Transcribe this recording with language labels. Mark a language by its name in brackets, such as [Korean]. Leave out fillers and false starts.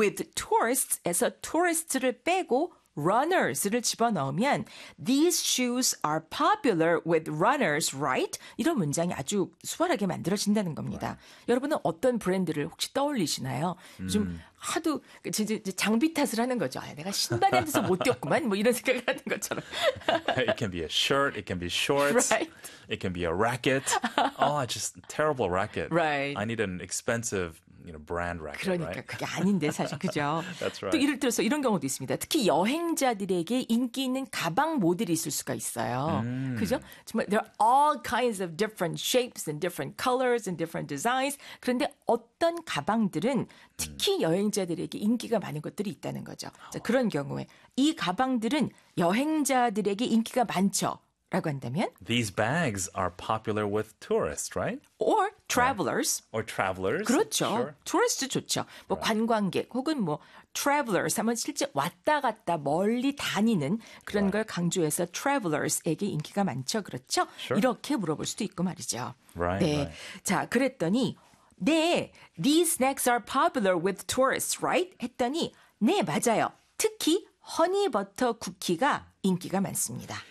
[English] with tourists [Korean] 해서 [English] tourists [Korean] 를 빼고 [English] runners [Korean] 를 집어넣으면 [English] these shoes are popular with runners, right? [Korean] 이런 문장이 아주 수월하게 만들어진다는 겁니다. [English] Right. [Korean] 여러분은 어떤 브랜드를 혹시 떠올리시나요? 좀 하도 장비 탓을 하는 거죠. 아, 내가 신발에 대해서 못 뛰었구만 뭐 이런 생각을 하는 것처럼. [English] It can be a shirt, it can be shorts, right. it can be a racket. Oh, just terrible racket. Right. I need an expensive you know, brand racket. [Korean] 그러니까 [English] right? [Korean] 그게 아닌데 사실 그죠. [English] That's right. [Korean] 또 이를 들어서 이런 경우도 있습니다. 특히 여행자들에게 인기 있는 가방 모델이 있을 수가 있어요. 그죠? [English] There are all kinds of different shapes and different colors and different designs. [Korean] 그런데 어떤 가방들은 특히 여행자들에게 인기가 많은 것들이 있다는 거죠. 자, 그런 경우에 이 가방들은 여행자들에게 인기가 많죠. 라고 한다면 [English] These bags are popular with tourists, right? Or travelers. Yeah. Or travelers. [Korean] 그렇죠. [English] Sure. [Korean] Tourists 좋죠. 뭐 right. 관광객 혹은 뭐 travelers 하면 실제 왔다 갔다 멀리 다니는 그런 right. 걸 강조해서 travelers에게 인기가 많죠. 그렇죠? [English] Sure. [Korean] 이렇게 물어볼 수도 있고 말이죠. [English] Right, [Korean] 네. [English] Right. [Korean] 자, 그랬더니 네, [English] these snacks are popular with tourists, right? [Korean] 했더니 네, 맞아요. 특히 허니버터 쿠키가 인기가 많습니다.